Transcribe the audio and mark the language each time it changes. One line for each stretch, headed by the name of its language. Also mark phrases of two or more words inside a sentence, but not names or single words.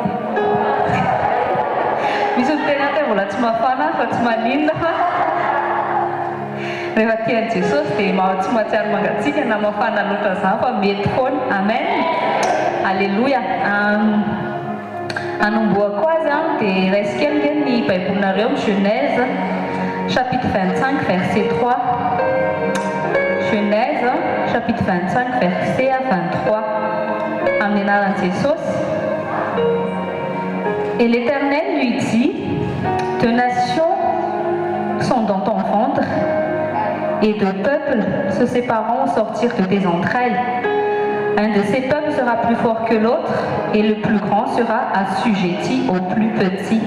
Malagasy: Misy ny tena tena mbola tsy mafana fa tsy maninona fa rehefa tian'i Jesosy dia tsy mahatsiaro mangatsiaka na mafana loatra izany fa mety foana. Amen. Alléluia. Anomboako azy dia raisika ny baibolinareo amin'ny Genèse chapitre 25 verset 3. Genèse chapitre 25 verset 23 amin'ny anaran'i Jesosy.
French: Et l'Éternel lui dit, deux nations sont dans ton ventre et deux peuples se sépareront au sortir de tes entrailles. Un de ces peuples sera plus fort que l'autre et le plus grand sera assujetti au plus petit.